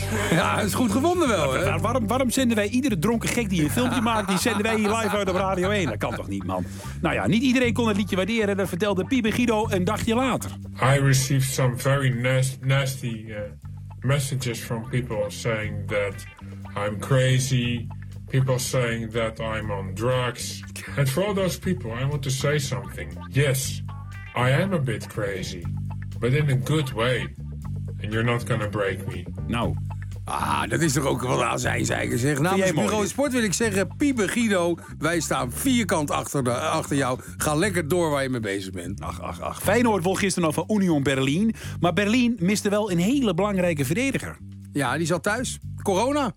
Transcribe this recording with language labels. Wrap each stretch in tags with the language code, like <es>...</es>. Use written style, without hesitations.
<nl>Ja, dat is goed gevonden wel, hè? Ja, waarom zenden wij iedere dronken gek die een filmpje maakt, die zenden wij hier live uit op Radio 1? Dat kan toch niet, man? Nou ja, niet iedereen kon het liedje waarderen. Dat vertelde Piepe Guido een dagje later.</nl> <en>I received some very nasty messages from people saying that I'm crazy. People saying that I'm on drugs. And for all those people, I want to say something. Yes, I am a bit crazy. But in a good way. And you're not gonna break me.</en> <nl>Nou. Ah, dat is toch ook wel azijnzeiger, zeg. Namens Bureau Sport wil ik zeggen, Piepe Guido, wij staan vierkant achter jou. Ga lekker door waar je mee bezig bent. Ach. Feyenoord won gisteren over Union Berlin. Maar Berlin miste wel een hele belangrijke verdediger. Ja, die zat thuis. Corona.</nl>